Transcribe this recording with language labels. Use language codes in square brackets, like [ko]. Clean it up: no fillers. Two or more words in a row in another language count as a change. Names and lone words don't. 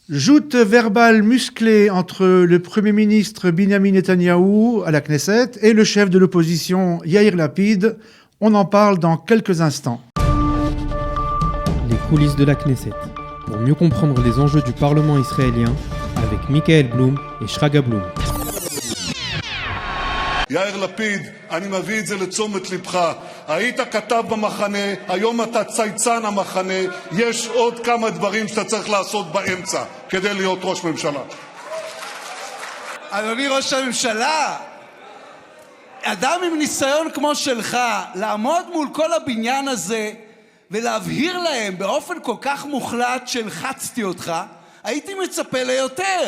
[fr] Joute verbale musclée entre le Premier ministre Benjamin Netanyahou à la Knesset et le chef de l'opposition Yair Lapid. On en parle dans quelques instants. Les coulisses de la Knesset. Pour mieux comprendre les enjeux du Parlement israélien, avec Michael Blum et Shraga Blum. [he] יאיר לפיד, אני מביא את זה לתשומת לבך. היית כתב במחנה, היום אתה צייצן המחנה, יש עוד כמה דברים שאתה צריך לעשות באמצע כדי להיות ראש ממשלה. אדוני ראש הממשלה, אדם עם ניסיון כמו שלך, לעמוד מול כל הבניין הזה ולהבהיר להם באופן כל כך מוחלט שלחצתי אותך, הייתי מצפה ליותר.